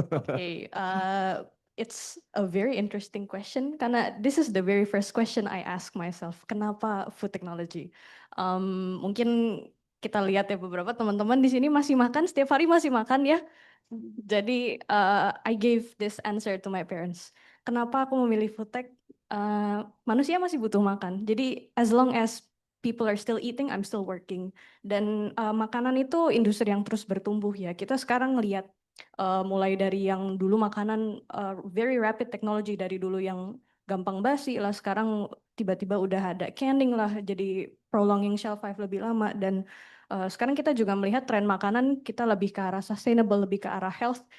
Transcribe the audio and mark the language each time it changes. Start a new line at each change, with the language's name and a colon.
English: Okay, it's a very interesting question
Indonesian: karena
English: this is the very first question I ask myself.
Indonesian: Kenapa food technology? Mungkin kita lihat ya beberapa teman-teman di sini masih makan, setiap hari masih makan ya. Jadi
English: I gave this answer to my parents.
Indonesian: Kenapa aku memilih food tech? Manusia masih butuh makan. Jadi
English: as long as people are still eating, I'm still working.
Indonesian: Dan makanan itu industri yang terus bertumbuh ya. Kita sekarang ngelihat mulai dari yang dulu makanan
English: very rapid technology,
Indonesian: dari dulu yang gampang basi lah, sekarang tiba-tiba udah ada canning lah, jadi
English: prolonging shelf life
Indonesian: lebih lama. Dan sekarang kita juga melihat tren makanan kita lebih ke arah sustainable, lebih ke arah health.